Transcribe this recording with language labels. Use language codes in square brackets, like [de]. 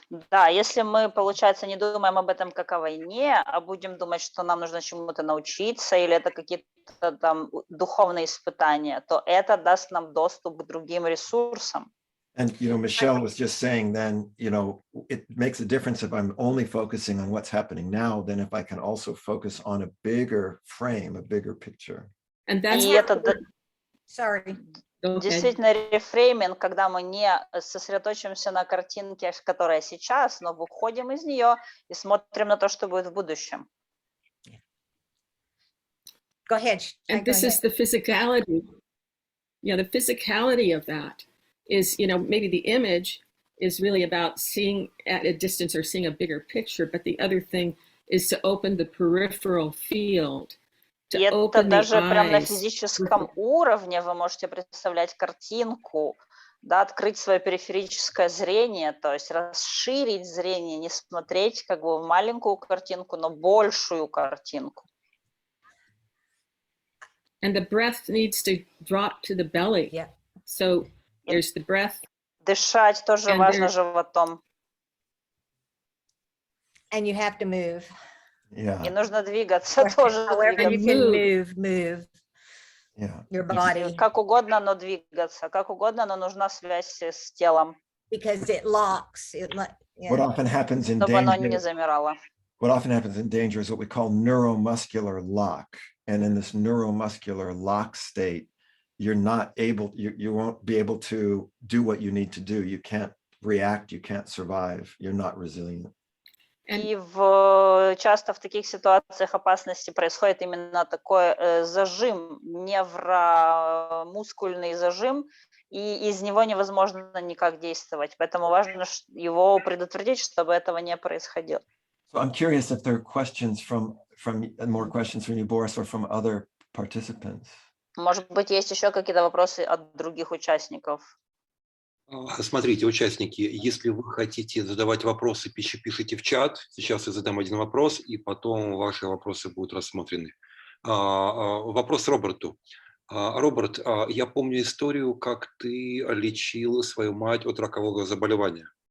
[ru] Да, если мы, получается, не думаем об этом как о войне, а будем думать, что нам нужно чему-то научиться, или это какие-то там духовные испытания, то это даст нам доступ к другим ресурсам. [en] And, Michelle was just saying then, it makes a difference if I'm only focusing on what's happening now, than if I can also focus on a bigger frame, a bigger picture. And that's Sorry. [ru] Действительно, рефрейминг, когда мы не сосредоточимся на картинке, которая сейчас, но выходим из нее и смотрим на то, что будет в будущем. [en] Go ahead. And this is the physicality. Yeah, the physicality of that is, maybe the image is really about seeing at a distance or seeing a bigger picture, but the other thing is to open the peripheral field. [ru] И это даже прям на физическом уровне вы можете представлять картинку, да, открыть свое периферическое зрение, то есть расширить зрение, не смотреть как бы в маленькую картинку, но большую картинку. [en] And the breath needs to drop to the belly. Yeah. So there's the breath. [ru] Дышать тоже важно животом. [en] And you have to move. Yeah. [ru] И нужно двигаться тоже. [en] However you can move your body. [ru] Как угодно, но двигаться. Как угодно, но нужна связь с телом. [en] Because it locks. What often happens in [ru] чтобы оно не замирало. [en] What often happens in danger is what we call neuromuscular lock. And in this neuromuscular lock state, you're not able, you won't be able to do what you need to do. You can't react, you can't survive, you're not resilient. [ru] И часто в таких ситуациях опасности происходит именно такой зажим, невромускульный зажим, и из него невозможно никак действовать. Поэтому важно его предотвратить, чтобы этого не происходило. [en] So I'm curious if there are questions more questions from you, Boris, or from other participants. [ru] Может быть, есть еще какие-то вопросы от других участников? Смотрите, участники, если вы хотите задавать вопросы, пишите в чат. Сейчас я задам один вопрос, и потом ваши вопросы будут рассмотрены. Вопрос Роберту. Роберт, я помню историю, как ты лечил свою мать от ракового заболевания.